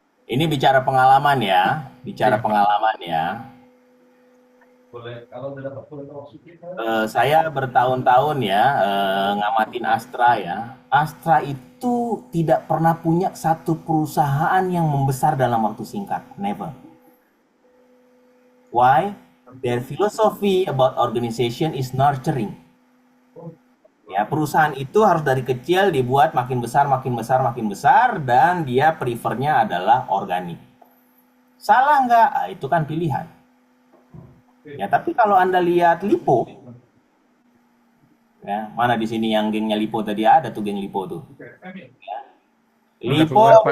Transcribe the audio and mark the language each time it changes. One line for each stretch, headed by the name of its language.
Indonesian: Ini bicara pengalaman ya, pengalaman ya. Saya bertahun-tahun ya ngamatin Astra ya. Astra itu tidak pernah punya satu perusahaan yang membesar dalam waktu singkat, never.
English: Why? Their philosophy about organization is nurturing.
Indonesian: Ya, perusahaan itu harus dari kecil dibuat makin besar, dan dia prefernya adalah organik. Salah nggak? Ah, itu kan pilihan. Ya, tapi kalau Anda lihat Lipo, ya, mana di sini yang gengnya Lipo tadi ada tuh geng Lipo tuh. Ya. Lipo